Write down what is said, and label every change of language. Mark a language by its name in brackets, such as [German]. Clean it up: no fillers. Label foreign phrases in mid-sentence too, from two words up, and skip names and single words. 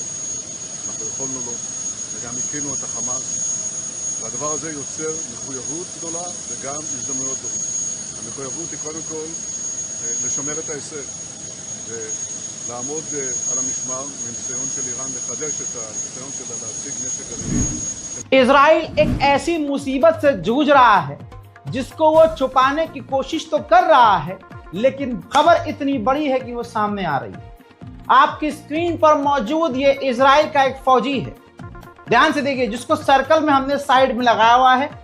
[Hebrew] אנחנו יכולנו לו, וגם הקינו את החמאס, והדבר הזה יוצר מחויבות גדולה וגם הזדמנויות גדולות. המחויבות היא קודם כל לשמר את ההישג ולעמוד על המשמר מניסיון של איראן לחדש את הניסיון שלה להשיג נשק גרעיני. [Hindi] इजराइल एक ऐसी मुसीबत से जूझ रहा है जिसको वो छुपाने की कोशिश तो कर रहा है, लेकिन खबर इतनी बड़ी है कि वो सामने आ रही है। आपकी स्क्रीन पर मौजूद ये इजराइल का एक फौजी है, ध्यान से देखिए, जिसको सर्कल में हमने साइड में लगाया हुआ है।